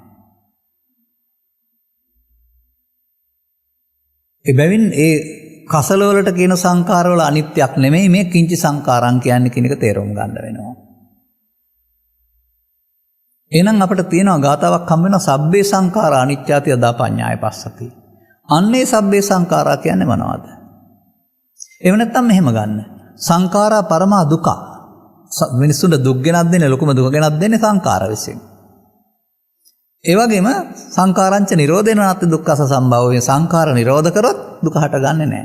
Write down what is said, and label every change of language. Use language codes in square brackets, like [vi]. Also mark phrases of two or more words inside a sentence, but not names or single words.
[si] එබැවින් ඒ කසල වලට කියන සංඛාර වල අනිත්‍යක් නෙමෙයි මේ [pi] කිංචි සංඛාරං [si] කියන්නේ කියන එක තේරුම් ගන්න වෙනවා. එහෙනම් අපිට තියෙනවා ගාතාවක් හම් වෙනවා [pi] සබ්බේ සංඛාරා අනිච්චාති යදා පඤ්ඤාය පස්සති. [si] අන්නේ [pi] සබ්බේ සංඛාරා [si] කියන්නේ මොනවද? එහෙම නැත්නම් මෙහෙම ගන්න. [pi] සංඛාරා පරමා දුක. [si] මිනිස්සුන්ට දුක් ගෙනත් දෙන්නේ ලොකුම දුක ගෙනත් දෙන්නේ සංඛාර විසින්. ඒ වගේම [pi] සංඛාරංච නිරෝධේන [si] නැත්නම් දුක්ඛස සම්භවය සංඛාර නිරෝධ කරොත් දුක හටගන්නේ නැහැ.